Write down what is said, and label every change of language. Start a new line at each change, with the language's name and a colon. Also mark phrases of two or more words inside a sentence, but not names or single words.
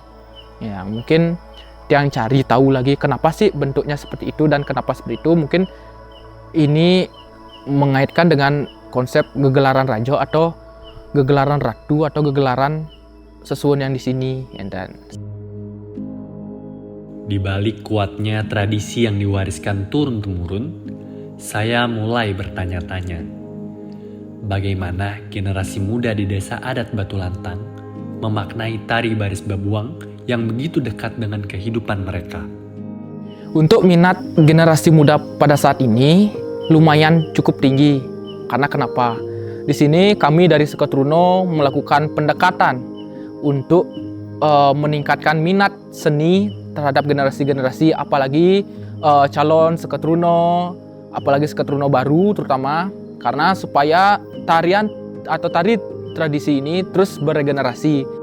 Indonesian: Ya, mungkin yang cari tahu lagi kenapa sih bentuknya seperti itu dan kenapa seperti itu, mungkin ini mengaitkan dengan konsep gegelaran rajo atau gegelaran ratu atau gegelaran sesuatu yang di sini. Dan di balik kuatnya tradisi yang diwariskan turun-temurun, saya mulai bertanya-tanya. Bagaimana generasi muda di desa adat Batu Lantang memaknai tari baris babuang yang begitu dekat dengan kehidupan mereka. Untuk minat generasi muda pada saat ini lumayan cukup tinggi. Karena kenapa? Di sini kami dari Seketruno melakukan pendekatan untuk meningkatkan minat seni terhadap generasi-generasi, apalagi calon Seketruno, apalagi Seketruno baru terutama, karena supaya tarian atau tari tradisi ini terus beregenerasi.